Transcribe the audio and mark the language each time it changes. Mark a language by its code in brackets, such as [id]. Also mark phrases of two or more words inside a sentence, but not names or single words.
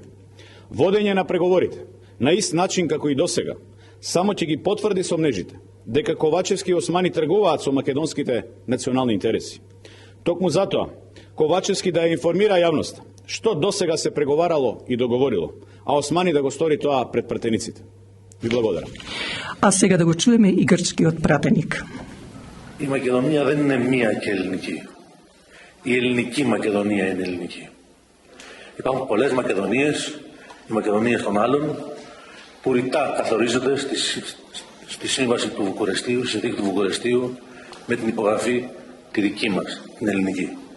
[mk] Водење на преговорите на ист начин како и досега само ќе ги потврди сомнежите дека Ковачевски и Османи тргуваат со македонските национални интереси. Токму затоа Ковачевски да ја информира јавноста што досега се преговарало и договорило, а Османи да го стори тоа пред пратениците. Ви благодарам. А сега да го чуеме и грчкиот пратеник. [el] Η Μακεδονία δεν είναι μία και ελληνική. Η ελληνική Μακεδονία είναι ελληνική. Υπάρχουν πολλές Μακεδονίες, οι Μακεδονίες των άλλων, που ρητά καθορίζονται στη σύμβαση του Βουκουρεστίου, στη συνθήκη του Βουκουρεστίου, με την υπογραφή τη δική μας, την ελληνική.